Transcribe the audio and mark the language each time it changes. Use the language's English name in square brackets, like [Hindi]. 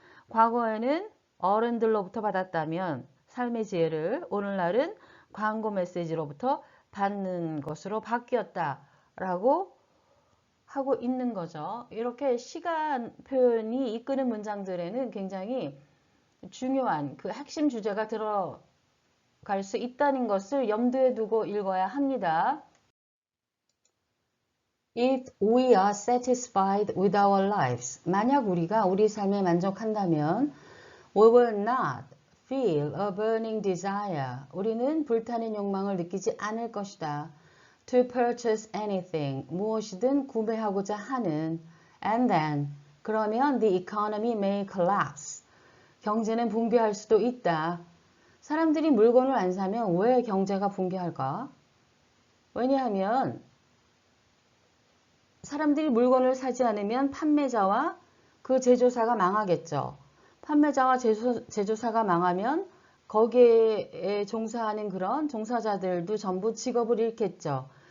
[Korean] 과거에는 어른들로부터 받았다면 삶의 지혜를 오늘날은 광고 메시지로부터 받는 것으로 바뀌었다라고 하고 있는 거죠. 이렇게 시간 표현이 이끄는 문장들에는 굉장히 중요한 그 핵심 주제가 들어갈 수 있다는 것을 염두에 두고 읽어야 합니다. [English] If we are satisfied with our lives, [Korean] 만약 우리가 우리 삶에 만족한다면 [English] we will not feel a burning desire. [Korean] 우리는 불타는 욕망을 느끼지 않을 것이다. [English] To purchase anything. [Korean] 무엇이든 구매하고자 하는. [English] And then. 그러면 the economy may collapse. [Korean] 경제는 붕괴할 수도 있다. 사람들이 물건을 안 사면 왜 경제가 붕괴할까? 왜냐하면 사람들이 물건을 사지 않으면 판매자와 그 제조사가 망하겠죠. 판매자와 제조사가 망하면 거기에 종사하는 그런 종사자들도 전부 직업을 잃겠죠.